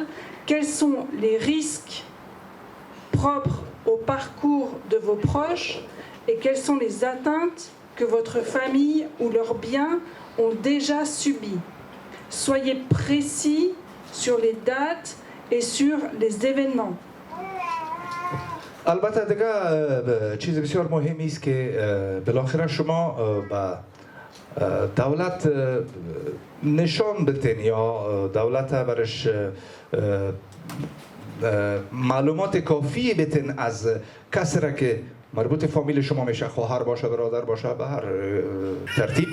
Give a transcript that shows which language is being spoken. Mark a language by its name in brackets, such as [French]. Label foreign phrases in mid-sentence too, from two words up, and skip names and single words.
[French] Quels sont les risques propres au parcours de vos proches et quelles sont les atteintes que votre famille ou leurs biens ont déjà subies? Soyez précis sur les dates et sur les événements. [Persian] البته دیگه چیز بسیار مهمی است که بالاخره شما با دولت نشان بتین یا دولت برش معلومات کافی بتین از کسی را که مربوط فامیل شما میشه، خواهر باشه، برادر باشه، به هر ترتیب.